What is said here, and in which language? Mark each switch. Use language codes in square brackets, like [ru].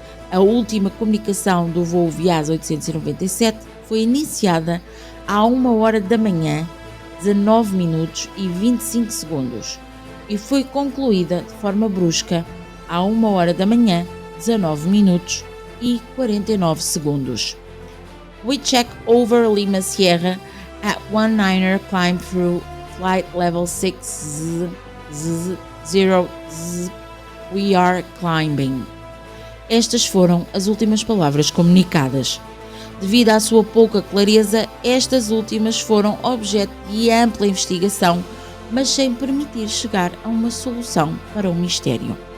[pt] A última comunicação do voo Viasa 897 foi iniciada à 1h da manhã, 19 minutos e 25 segundos e foi concluída de forma brusca à 1h da manhã, 19 minutos e 49 segundos. [en] We check over Lima Sierra at 19er climb through flight level 6 0 we are climbing. [pt] Estas foram as últimas palavras comunicadas. Devido à sua pouca clareza, estas últimas foram objeto de ampla investigação, mas sem permitir chegar a uma solução para o mistério.